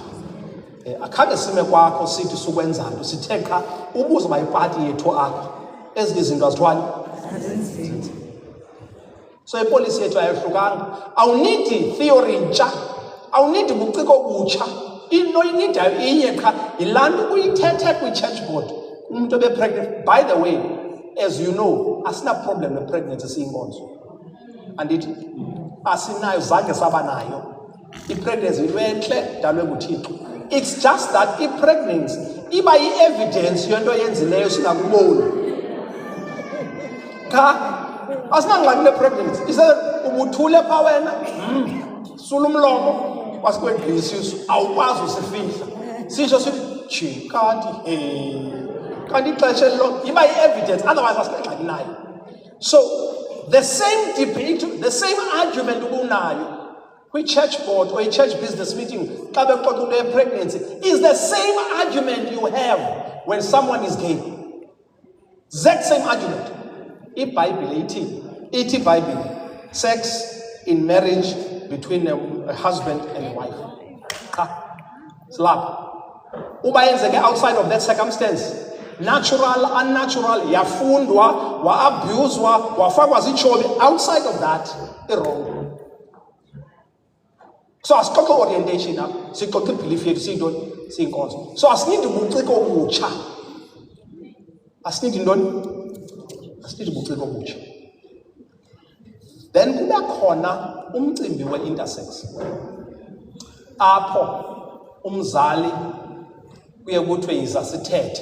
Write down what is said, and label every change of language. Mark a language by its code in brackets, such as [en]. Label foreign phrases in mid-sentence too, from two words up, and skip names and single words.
[xh] Akhange sime kwakho sithi sukwenzanto sithe qha ubuze bayipati yethu apho ezinye izinto azithwali. So ipolicy yethu ayihlukanga. Awunidi theory ntsha, awunidi buciko obutsha. Into inidayo inye qha yilanto uyithethe kwi-church board umuntu obe-pregnant. [en] By the way, as you know, [xh] asina problem ne-pregnancy siyinkonzo. Andithi asinayo zange saba nayo i-pregnancy into entle dalwe nguThixo. [en] It's just that [xh] i-pregnancy iba yi-evidence yento yenzileyo singakuboni. Cha asinangxaki ne-pregnancy ise ubuthule pha wena sula umlomo wasikwedlisa isu awukwazi usifihla sisho sithi chi kanti ixesha elilonke iba yi-evidence, otherwise asinangxaki nayo. [en] So the same debate, the same argument [xh] ubunayo kwi-church board [en] or a church business meeting [xh] xa bexoxa into ye-pregnancy [en] is the same argument you have when someone is gay. That same argument. [xh] IBhayibhile ithi iBhayibhile [en] sex in marriage between a husband and a wife. Slap. [xh] Uba yenzeke [en] outside of that circumstance, natural, unnatural, [xh] yafundwa, wa-abuswa, wafakwa ziitshomi, [en] outside of that, wrong. [xh] So asixoxe orientation apha, sixoxe ibelief yethu siyinkonzo. So asinidi buciko obutsha. Asinidi ntoni? Asinidi buciko obutsha. Then kube khona umcimbi we-intersex. Apho umzali kuye kuthiwe yiza sithethe.